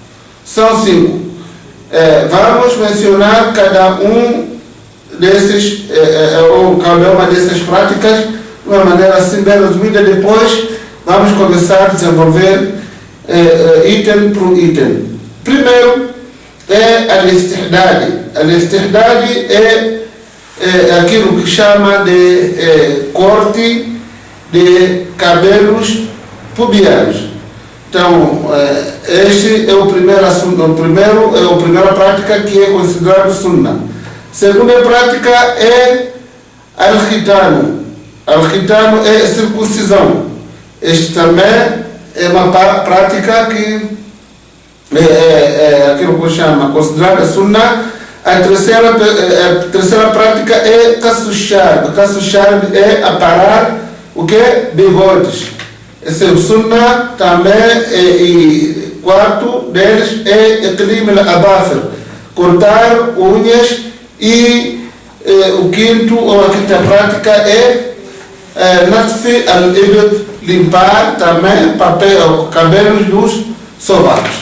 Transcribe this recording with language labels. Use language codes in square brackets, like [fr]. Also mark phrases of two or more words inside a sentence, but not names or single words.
[pt] Vamos mencionar cada um desses, ou cada uma dessas práticas de uma maneira assim bem resumida. Depois vamos começar a desenvolver item por item. Primeiro é al-istihdad. Al-istihdad é aquilo que chama de corte de cabelos pubianos. Então, este é a primeira prática que é considerada sunna. Segunda prática é al-khitano. Al-khitano é a circuncisão. Este também é uma prática que é aquilo que chama considerada sunna. A terceira prática é [ar] قص الشارب. قص الشارب [pt] é aparar o que? Bigodes. Esse é o sunna também. E quarto deles é [ar] تقليم الأظافر, [pt] cortar unhas. E o quinto, ou a quinta prática é [ar] نتف الإبط, [pt] limpar também cabelos dos sovacos.